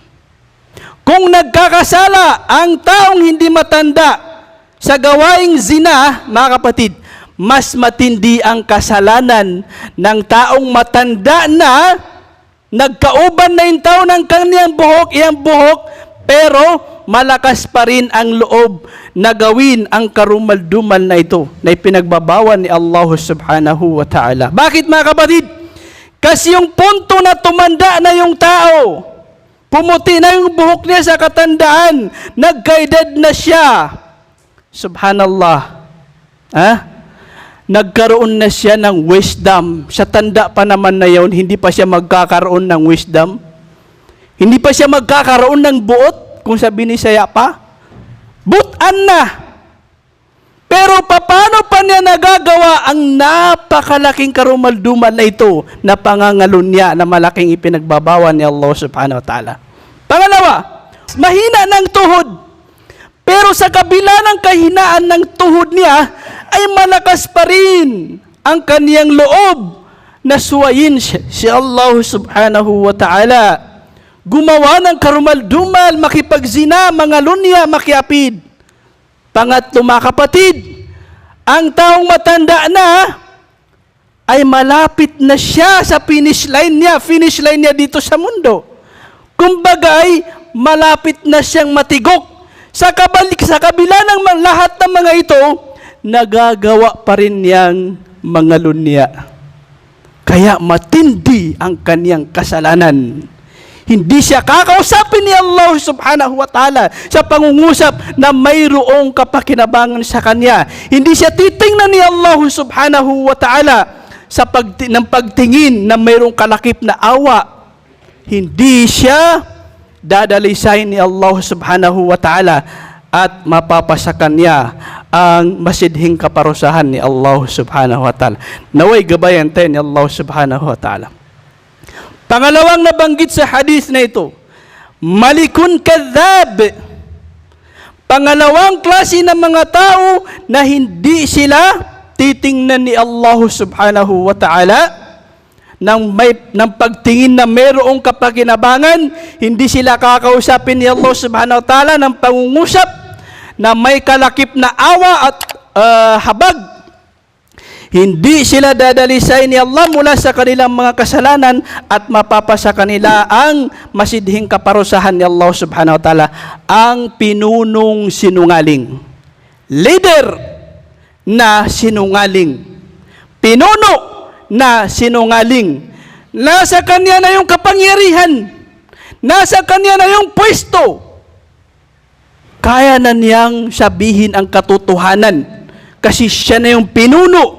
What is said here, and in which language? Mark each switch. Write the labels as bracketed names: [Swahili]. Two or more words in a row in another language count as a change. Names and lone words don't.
[Filipino] Kung nagkakasala ang taong hindi matanda sa gawaing zina, mga kapatid, mas matindi ang kasalanan ng taong matanda na nagkauban na yung tao ng kanyang buhok, iyang buhok, pero malakas pa rin ang loob na gawin ang karumaldumal na ito na ipinagbabawal ni [Arabic] الله سبحانه وتعالى. [Filipino] Bakit, mga kapatid? Kasi yung punto na tumanda na yung tao, pumuti na yung buhok niya sa katandaan, nagkaedad na siya. Subhanallah. Nagkaroon na siya ng wisdom. Sa tanda pa naman na yun, hindi pa siya magkakaroon ng wisdom. Hindi pa siya magkakaroon ng buot, kung sabi ni Saya pa. Butan na. Pero paano pa niya nagagawa ang napakalaking karumaldumal na ito na pangangalunya na malaking ipinagbabawal ni [Arabic] الله سبحانه وتعالى? [Filipino] Pangalawa, mahina ng tuhod. Pero sa kabila ng kahinaan ng tuhod niya, ay malakas pa rin ang kaniyang loob na suwayin si [Arabic] الله سبحانه وتعالى. [Filipino] Gumawa ng karumaldumal, makipagzina, mangalunya, makiapid. Pangatlo, mga kapatid, ang taong matanda na ay malapit na siya sa [English] finish line [Filipino] niya dito sa mundo. Kumbagay, malapit na siyang matigok. Sa kabila ng lahat ng mga ito, nagagawa pa rin niyang mangalunya. Kaya matindi ang kaniyang kasalanan. Hindi siya kakausapin ni [Arabic] الله سبحانه وتعالى [Filipino] sa pangungusap na mayroong kapakinabangan sa kanya. Hindi siya titingnan ni [Arabic] الله سبحانه وتعالى [Filipino] sa pagtingin na mayroong kalakip na awa. Hindi siya dadalisayin ni [Arabic] الله سبحانه وتعالى [Filipino] at mapapasakan niya ang masidhing kaparusahan ni [Arabic] الله سبحانه وتعالى. [Filipino] Naway gabayan tayo ni [Arabic] الله سبحانه وتعالى. [Filipino] Pangalawang nabanggit sa hadith na ito, [Arabic] ملك كذاب. [Filipino] Pangalawang klase ng mga tao na hindi sila titingnan ni [Arabic] الله سبحانه وتعالى [Filipino] ng pagtingin na mayroong kapakinabangan, hindi sila kakausapin ni [Arabic] الله سبحانه وتعالى [Filipino] ng pangungusap na may kalakip na awa at habag. Hindi sila dadalisay ni Allah mula sa kanilang mga kasalanan at mapapasa kanila ang masidhing kaparusahan ni [Arabic] الله سبحانه وتعالى, [Filipino] ang pinunong sinungaling. Leader na sinungaling. Pinuno na sinungaling. Nasa kanya na yung kapangyarihan. Nasa kanya na yung pwesto. Kaya na niyang sabihin ang katotohanan kasi siya na yung pinuno.